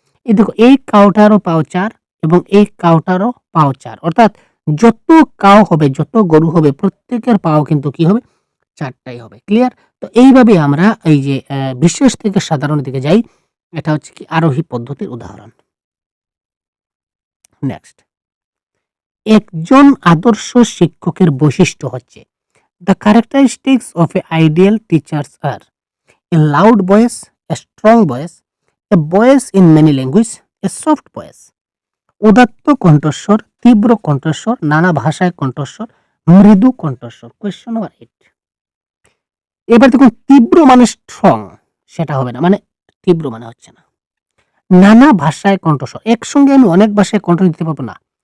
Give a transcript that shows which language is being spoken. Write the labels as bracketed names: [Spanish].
[Bangla] এই দেখো, এই কাউটারও পাও 4 এবং এই কাউটারও পাও 4। অর্থাৎ যত কাউ হবে, যত গরু হবে, প্রত্যেকের পাও কিন্তু কি হবে? 4টাই হবে। ক্লিয়ার? তো এইভাবে আমরা এই যে বিশেষ থেকে সাধারণের দিকে যাই। এটা হচ্ছে কি? আরোহী পদ্ধতির উদাহরণ। [English] next, [Bangla] একজন আদর্শ শিক্ষকের বৈশিষ্ট্য হচ্ছে, [English] the characteristics of a ideal teachers are a loud voice, a strong voice, a voice in many languages, a soft voice. [Bangla] উদাত্ত কণ্ঠস্বর, তীব্র কণ্ঠস্বর, নানা ভাষায় কণ্ঠস্বর, মৃদু কণ্ঠস্বর। Question number 8। এবার দেখুন, তীব্র মানে স্ট্রং, সেটা হবে না, মানে তীব্র মানে হচ্ছে না। নানা ভাষায় কণ্ঠস্বর, একসঙ্গে আমি অনেক ভাষায় কণ্ঠ দিতে পারবো না।